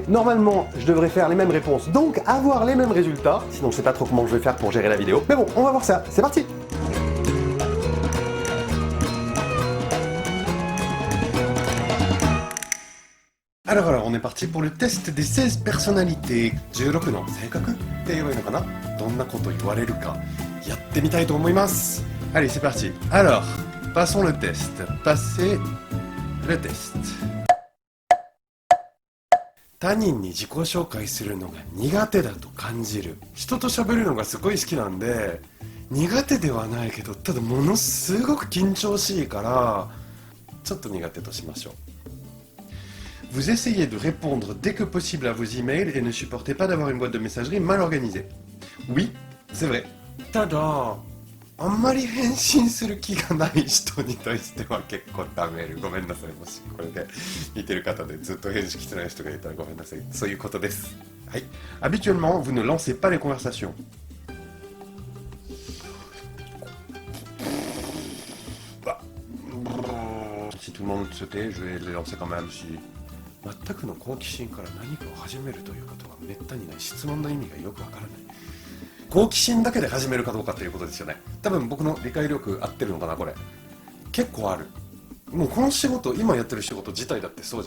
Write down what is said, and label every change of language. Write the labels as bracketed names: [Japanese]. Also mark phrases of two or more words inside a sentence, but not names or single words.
[French] Normalement je devrais faire les mêmes réponses, donc avoir les mêmes résultats. Sinon je sais pas trop comment je vais faire pour gérer la vidéo. Mais bon, on va voir ça, c'est parti. Alors, on est parti pour le test des 16 personnalités. [Japanese] 16 の性格って言えばいいのかな、どんなこと言われるかやってみたいと思います。 [French] Allez, c'est parti. Alors, passons le test. Passez le test. [Japanese] 他人に自己紹介するのが苦手だと感じる。人と喋るのがすごい好きなんで、苦手ではないけど、ただものすごく緊張しいから、ちょっと苦手としましょう。 [French] Vous essayez de répondre dès que possible à vos emails et ne supportez pas d'avoir une boîte de messagerie mal organisée. Oui, c'est vrai. [Japanese] ただ、あんまり返信する気がない人に対しては結構ダメる。ごめんなさい。もしこれで見てる方でずっと返事来てない人がいたらごめんなさい。そういうことです。はい。 [French] Habituellement, vous ne lancez pas les conversations. Si tout le monde se tait, je vais les lancer quand même. [Japanese] Si 全くの好奇心から何かを始めるということはめったにない。質問の意味がよくわからない。好奇心だけで始めるかどうかということですよね。多分僕の理解力合ってるのかなこれ。結構ある。もうこの仕事、今やってる仕事自体だってそうじゃん。